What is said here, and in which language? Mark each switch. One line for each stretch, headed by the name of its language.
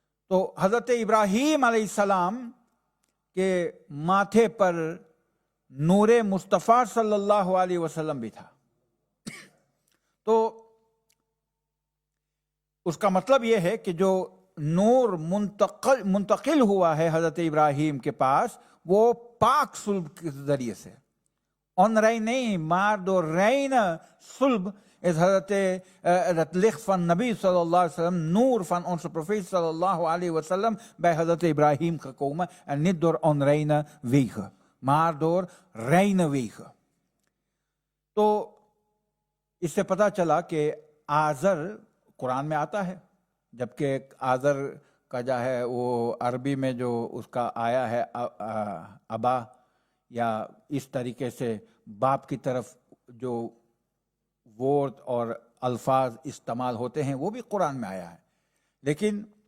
Urdu: تو حضرت ابراہیم علیہ السلام کے ماتھے پر نور مصطفیٰ صلی اللہ علیہ وسلم بھی تھا. تو اس کا مطلب یہ ہے کہ جو نور منتقل ہوا ہے حضرت ابراہیم کے پاس, وہ پاک صلب کے ذریعے سے,
Dutch: onrein نہیں, maar door reine صلب is het licht van Nabi sallallahu alaihi wasallam, noor van onze profeet sallallahu alaihi wasallam bij Hazrat Ibrahim gekomen, en niet door onreine wegen, maar door reine wegen. تو
Urdu: اس سے پتہ چلا کہ آذر قرآن میں آتا ہے، جبکہ آذر کا جو ہے وہ عربی میں جو اس کا آیا ہے ابا، یا اس طریقے سے باپ کی طرف جو ورڈ اور الفاظ استعمال ہوتے ہیں وہ بھی قرآن میں آیا ہے، لیکن